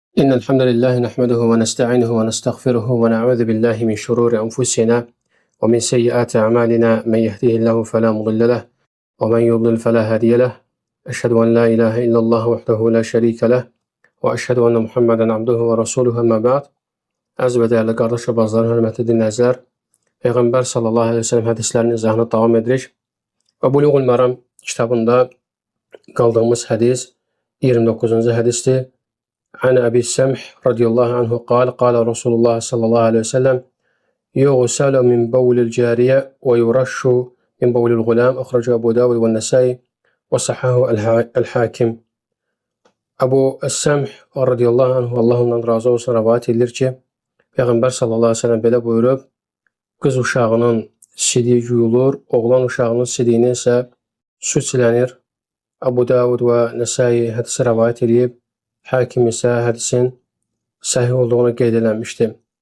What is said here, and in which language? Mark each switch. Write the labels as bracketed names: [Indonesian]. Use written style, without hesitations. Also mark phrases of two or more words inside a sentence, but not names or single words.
[Arabic] إن الحمد لله نحمده ونستعينه ونستغفره ونعوذ بالله من شرور أنفسنا ومن سيئات أعمالنا. من يهده الله فلا مضل له ومن يضلل فلا هادي له. أشهد أن لا إله إلا الله وحده لا شريك له وأشهد أن محمدا عبده ورسوله. أما بعد. [Azerbaijani] Əziz və dəyərli qardaş və bacılarım, hörmətli dinləyicilər, Peyğəmbər [Arabic] صلى الله عليه وسلم [Azerbaijani] hədislərinin izahına davam edirik. Və Buluğul Məram kitabında qaldığımız hədis 29-cu hədisdir. [Arabic] عن أبي السمح رضي الله عنه قال رسول الله صلى الله عليه وسلم يغسل من بول الجارية ويرش من بول الغلام. أخرجه أبو داود والنسائي وصححه الحاkim. [Azerbaijani] Əbu Əs-Səmh [Arabic] رضي الله عنه, [Azerbaijani] Allah ondan razı olsun, rivayet edilir ki, Peyğəmbər [Arabic] صلى الله عليه وسلم [Azerbaijani] belə buyurub: qız uşağının sidiyi yuyulur, oğlan uşağının sidiyinə isə su silənir. Abu Davud və Nəsai hədisi rivayet edib, Hakim isə hədisin səhih olduğunu qeyd eləmişdi.